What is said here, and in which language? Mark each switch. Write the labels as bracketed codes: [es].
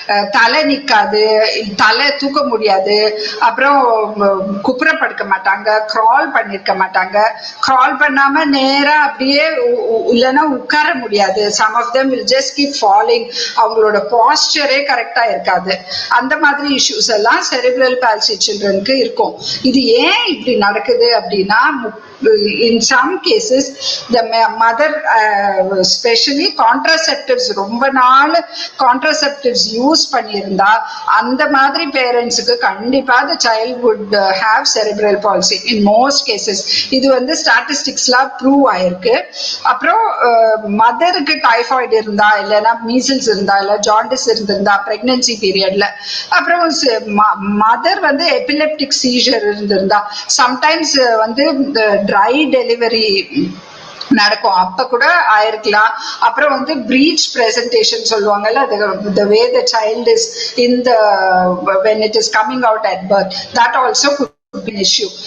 [ta] தலை நிக்காது, தலை தூக்க முடியாது, அப்புறம் குப்புற படுக்க மாட்டாங்க, கிரால் பண்ணிருக்க மாட்டாங்க, கிரால் பண்ணாம நேரா அப்படியே இல்லைன்னா உட்கார முடியாது. [en] Some of them will just keep falling. [ta] அவங்களோட பாஸ்டரே கரெக்டா இருக்காது. அந்த மாதிரி இஷ்யூஸ் எல்லாம் செரிப்ரல் பால்சி சில்ட்ரனுக்கு இருக்கும். [en] இது ஏன் இப்படி நடக்குது அப்படின்னா, in some cases the mother especially contraceptives [ta] ரொம்ப நாள் contraceptives யூஸ் பண்ணியிருந்தா அந்த மாதிரி பேரண்ட்ஸுக்கு கண்டிப்பா [en] the child would have cerebral palsy in most cases. [ta] இது வந்து ஸ்டாட்டிஸ்டிக்ஸ்லாம் ப்ரூவ் ஆயிருக்கு. அப்புறம் மதருக்கு டைஃபாய்டு இருந்தா, இல்லைன்னா மீசில்ஸ் இருந்தா, இல்ல ஜாண்டிஸ் இருந்திருந்தா பிரெக்னன்சி பீரியட்ல, அப்புறம் மதர் வந்து எபிலெப்டிக் சீஜர் இருந்திருந்தா, சம்டைம்ஸ் வந்து ட்ரை டெலிவரி நடக்கும், அப்ப கூட ஆயிருக்கலாம். அப்புறம் வந்து பிரீச் பிரசன்டேஷன் சொல்லுவாங்கல்ல, [en] the way the child is in the when it is coming out at birth, that also could be an issue.